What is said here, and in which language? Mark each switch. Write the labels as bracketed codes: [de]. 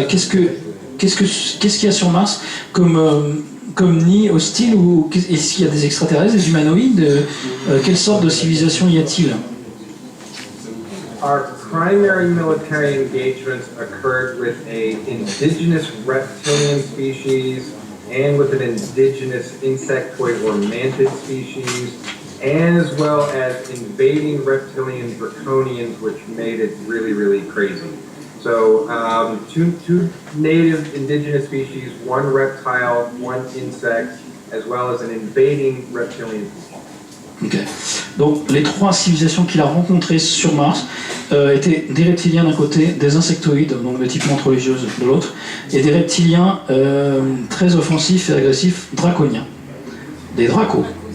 [fr] Qu'est-ce qu'il y a sur Mars comme nid hostile, ou est-ce qu'il y a des extraterrestres, des humanoïdes? Quelle sorte de civilisation y a-t-il? [en] Our primary military engagements occurred with an indigenous reptilian species and with an indigenous insectoid or mantid species, as well as invading reptilian draconians, which made it really, really crazy. So two native indigenous species, one reptile, one insect, as well as an invading reptilian species. Okay. [fr] Donc les trois civilisations qu'il a rencontrées sur Mars étaient des reptiliens d'un côté, des insectoïdes, donc de type menthe religieuse de l'autre, et des reptiliens très offensifs et agressifs draconiens. Des dracos.